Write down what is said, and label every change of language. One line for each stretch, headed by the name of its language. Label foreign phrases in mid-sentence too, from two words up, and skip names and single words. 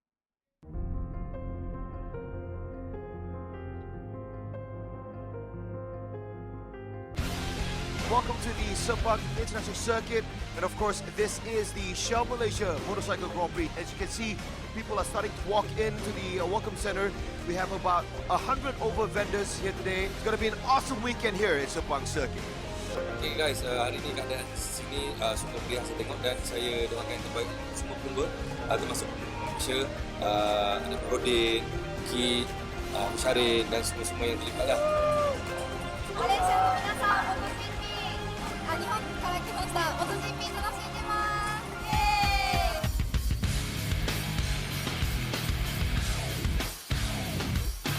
English: Welcome to the Sepang International Circuit, and of course this is the Shell Malaysia Motorcycle Grand Prix. As you can see, people are starting to walk into the welcome center. We have about 100 over vendors here today. It's going to be an awesome weekend here at Sepang Circuit. Okay guys,
Malay: hari ni keadaan sini semua meriah saya tengok, dan saya doakan yang terbaik untuk semua pelumba, termasuk Malaysia, ada Podium, Ki, Syarin dan semua yang terlibat lah.
Japanese: Malaysia の皆さん、日本から来ました。MotoGP 楽しんでます。イエーイ。